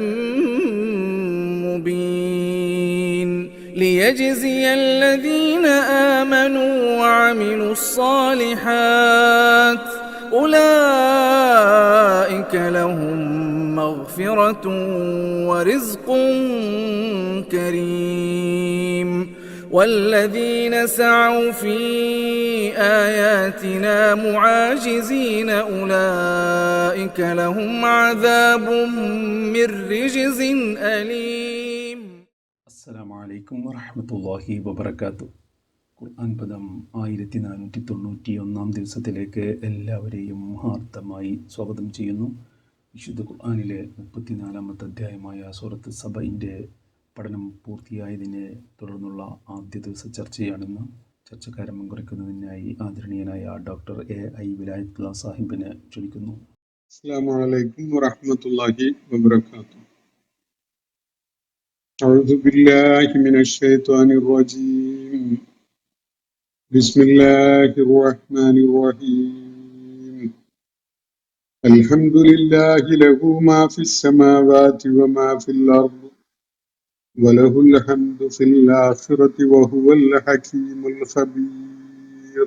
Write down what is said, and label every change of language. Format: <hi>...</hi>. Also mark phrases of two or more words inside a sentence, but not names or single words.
<ar>مبين ليجزي الذين آمنوا وعملوا الصالحات أولئك لهم مغفرة ورزق كريم. والذين سعوا في آياتنا معاجزين أولئك لهم عذاب من رجز أليم. السلام عليكم ورحمة الله وبركاته.</ar> <ml>ഖുർആൻ പദം 1491 ദിവസത്തിലേക്ക് എല്ലാവരെയും ഹാർദമായി സ്വാഗതം ചെയ്യുന്നു. വിശുദ്ധ ഖുർആനിലെ 34-ാമത്തെ അധ്യായമായ സൂറത്ത് സബഇൻ്റെ പഠനം പൂർത്തിയായതിനെ തുടർന്നുള്ള ആദ്യ ദിവസ ചർച്ചയാണെന്ന്. ചർച്ചക്കാരൻ പങ്കെടുക്കുന്നതിനായി ആദരണീയനായ ഡോക്ടർ AI വിലായത്തുള്ള സാഹിബിനെ ക്ഷണിക്കുന്നു.</ml> <ar>السلام عليكم ورحمة الله وبركاته. أعوذ بالله من الشيطان الرجيم. بسم الله الرحمن الرحيم. الحمد لله له ما في السماوات وما في الأرض وله الحمد في الآخرة وهو الحكيم الخبير.</ar>